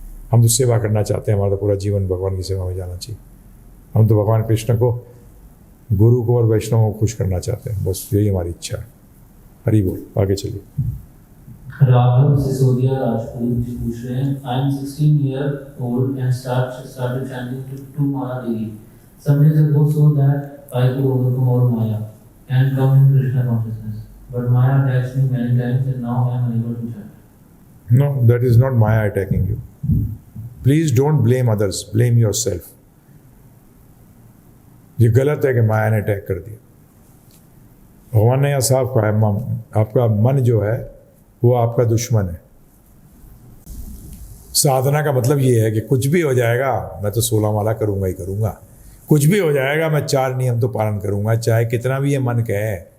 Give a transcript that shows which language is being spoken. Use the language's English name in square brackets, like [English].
[Hindi] हम तो सेवा करना चाहते हैं। हमारा तो पूरा जीवन भगवान की सेवा में जाना चाहिए। हम तो भगवान कृष्ण को, गुरु को और वैष्णवों को खुश करना चाहते हैं। बस यही हमारी इच्छा है। हरि बोल। आगे चलिए। [English] Raghav Sisodia Rajput [Hindi] जी पूछ रहे हैं, [English] I am 16 years old and started chanting to Maya daily. Some days ago so that I could overcome all Maya and come in Krishna consciousness. But Maya attacks me many times and now I am unable to chant. No, that is not Maya attacking you. Please don't blame others, blame yourself. [Hindi] ये गलत है कि माया ने attack कर दिया। भगवान ने यह साफ कहा है, आपका मन जो है वो आपका दुश्मन है। साधना का मतलब ये है कि कुछ भी हो जाएगा मैं तो 16 माला करूंगा ही करूंगा, कुछ भी हो जाएगा मैं 4 नियम तो पालन करूंगा, चाहे कितना भी ये मन कहे।